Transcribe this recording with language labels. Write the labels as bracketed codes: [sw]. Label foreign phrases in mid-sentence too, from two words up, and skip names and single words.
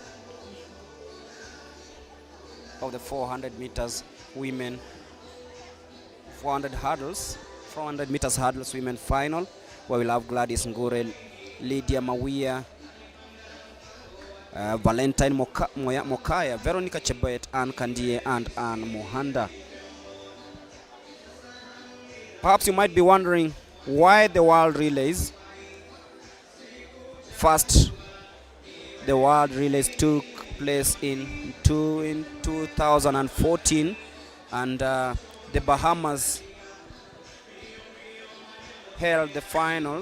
[en] of the 400 meters women 400 meters hurdles women final, where we'll have Gladys Ngure, Lydia Mawia, Valentine Mokaya, Veronica Chebet, Anne Kandie, and Anne Muhanda. Perhaps you might be wondering why the World Relays. First, the World Relays took place in 2014, and the Bahamas held the final.